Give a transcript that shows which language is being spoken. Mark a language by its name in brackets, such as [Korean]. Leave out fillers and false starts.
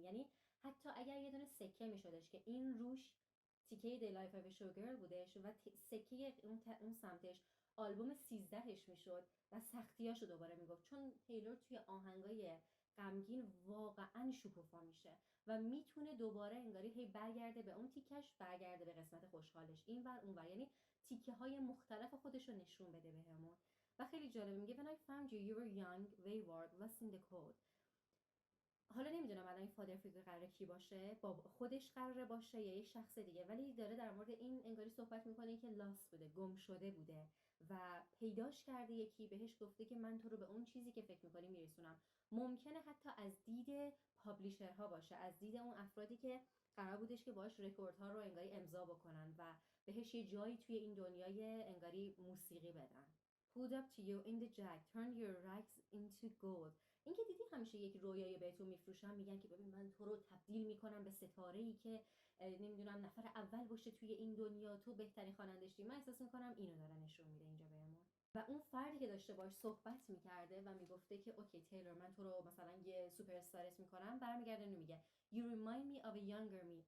[Persian] یعنی حتی اگر یه دونه سکه میشدش که این روش تیکه دی لایف اف شوگرل بودش و سکه اون سمتش آلبوم 13ش میشد و سختیاشو دوباره میگفت. چون تیلور توی آهنگای غمگین واقعا شکوفا میشه و میتونه دوباره انگاری هی برگرده به اون تیکش، برگرده به قسمت خوشحالش، اینور اونور، یعنی تیکه های مختلف خودش رو نشون بده بهمون. و خیلی جالب میگه [English] when I found you you were young wayward lost in the cold. [Persian] حالا نمیدونم الان این فادر فیگر قراره کی باشه، با خودش قراره باشه یا یه شخص دیگه، ولی داره در مورد این انگاری صحبت میکنه که لاست بوده، گم شده بوده و پیداش کرده. یکی بهش گفته که من تو رو به اون چیزی که فکر میکنی میرسونم. ممکنه حتی از دید پابلیشرها باشه، از دید اون افرادی که قرار بودش که باهاش رکوردها رو انگاری امضا بکنن و بهش یه جایی توی این دنیای انگاری موسیقی بدن. [English] Pulled up to you in the jack, turned your rags into gold. [Persian] این که دیدی همیشه یک رویایی بهتون میفروشن، میگن که ببین من تو رو تبدیل میکنم به ستاره‌ای که نمیدونم نفر اول باشه توی این دنیا، تو بهترین خواننده‌شی. من احساس میکنم اینو داره نشون میده اینجا بهمون. و اون فردی که داشته باش صحبت میکرده و میگفته که اوکی تیلور من تو رو مثلا یه سوپر استارت میکنم، برمیگرده اینو میگه [English] You remind me of a younger me.